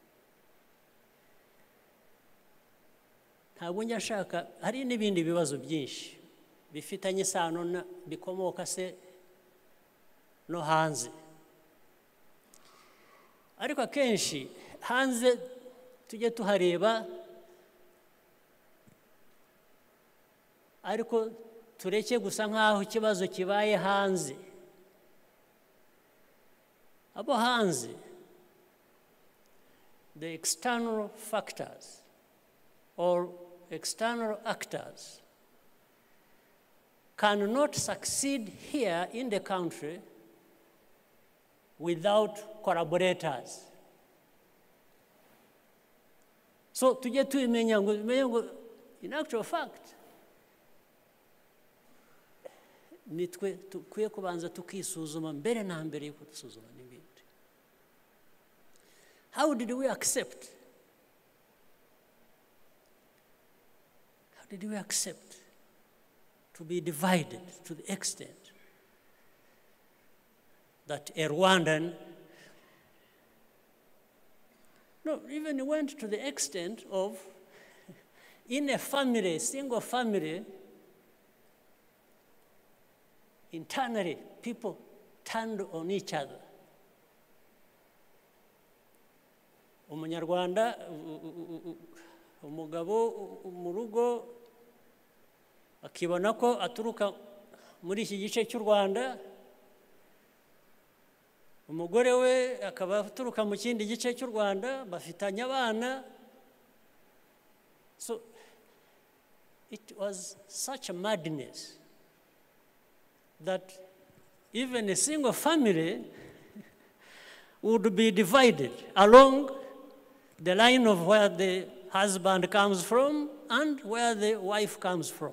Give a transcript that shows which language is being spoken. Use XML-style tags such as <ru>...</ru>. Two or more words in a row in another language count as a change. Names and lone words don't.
<rw>Ntabwo njya nshaka, hari n'ibindi bibazo byinshi bifitanye isano bikomoka se no hanze, ariko akenshi hanze tujye tuhareba, ariko tureke gusa nk'aho ikibazo kibaye hanze. Abo hanze,</rw> <en>the external factors or external actors cannot succeed here in the country without collaborators.</en> <rw>So tujye tubimenya ngo</rw> <en>in actual fact</en> <rw>nitwe tukwiye kubanza tukisuzuma mbere na mbere yuko dusuzuma n'ibindi.</rw> <en>How did we accept? How did we accept to be divided to the extent that a Rwandan, even went to the extent of, in a family, single family, internally, people turned on each other.</en> <rw>Umunyarwanda, umugabo mu rugo akibona ko aturuka muri iki gice cy'u Rwanda, umugore we akaba aturuka mu kindi gice cy'u Rwanda bafitanye abana.</rw> <en>So it was such a madness that even a single family would be divided along the line of where the husband comes from and where the wife comes from.</en>